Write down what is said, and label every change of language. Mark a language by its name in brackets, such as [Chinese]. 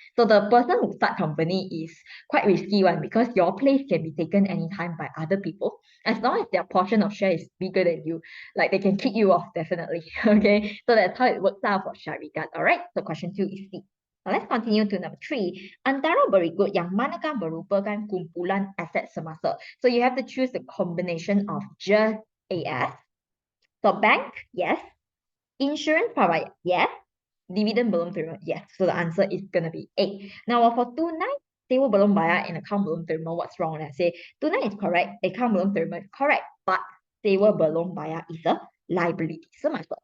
[English] So the person who start company is quite risky one because your place can be taken anytime by other people. As long as their portion of share is bigger than you, like they can kick you off definitely. Okay, so that's how it works out for syarikat. All right, so question 2 is C. Now let's continue to number 3. [Malay] Antara berikut yang manakah merupakan kumpulan aset semasa? [English] So you have to choose the combination of just AS. So bank, yes. Insurance provider, yes. Dividend belum terima, yes. So the answer is going to be A. Now for tunai, sewa belum bayar and account belum terima, what's wrong? Let's say tunai is correct, account belum terima is correct, but sewa belum bayar is a liability semasa.